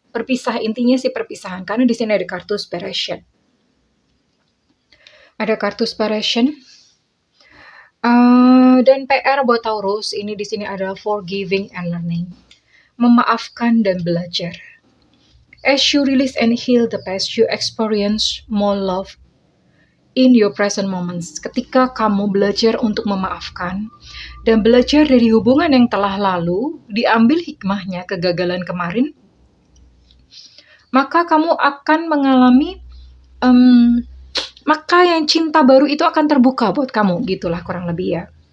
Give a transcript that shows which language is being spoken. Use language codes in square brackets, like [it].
[id] Berpisah, intinya sih perpisahan, karena di sini ada kartu separation. Ada kartu separation. Dan PR buat Taurus ini di sini adalah [en] forgiving and learning, [id] memaafkan dan belajar. [en] As you release and heal the past, you experience more love in your present moments. [id] Ketika kamu belajar untuk memaafkan dan belajar dari hubungan yang telah lalu, diambil hikmahnya kegagalan kemarin, maka kamu akan mengalami maka yang cinta baru itu akan terbuka buat kamu, gitulah kurang lebih ya.